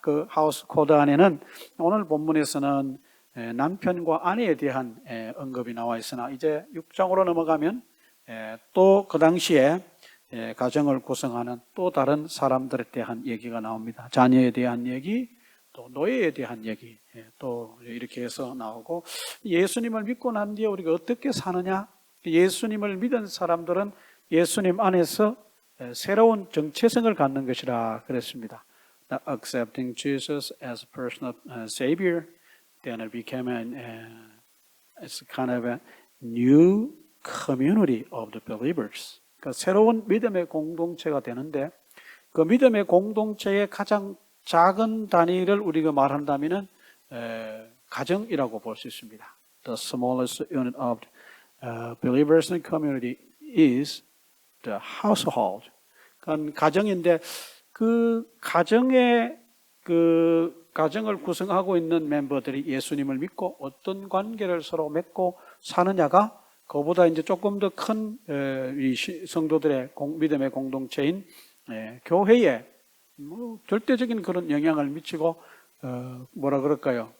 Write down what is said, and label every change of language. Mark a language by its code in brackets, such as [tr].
[ko] 그 하우스 코드 안에는 오늘 본문에서는 남편과 아내에 대한 언급이 나와 있으나 이제 6장으로 넘어가면 또 그 당시에 가정을 구성하는 또 다른 사람들에 대한 얘기가 나옵니다. 자녀에 대한 얘기, 또 노예에 대한 얘기, 또 이렇게 해서 나오고 예수님을 믿고 난 뒤에 우리가 어떻게 사느냐? 예수님을 믿은 사람들은 예수님 안에서 새로운 정체성을 갖는 것이라 그랬습니다. [en] Accepting Jesus as personal Savior, then it became it's kind of a new community of the believers. [ko] 그러니까 새로운 믿음의 공동체가 되는데 그 믿음의 공동체의 가장 작은 단위를 우리가 말한다면은 가정이라고 볼 수 있습니다. [en] The smallest unit of believers in community is the household. [ko] 그건 가정인데 그 가정의 그 가정을 구성하고 있는 멤버들이 예수님을 믿고 어떤 관계를 서로 맺고 사느냐가 그보다 이제 조금 더 큰 성도들의 믿음의 공동체인 교회에 절대적인 그런 영향을 미치고 뭐라 그럴까요?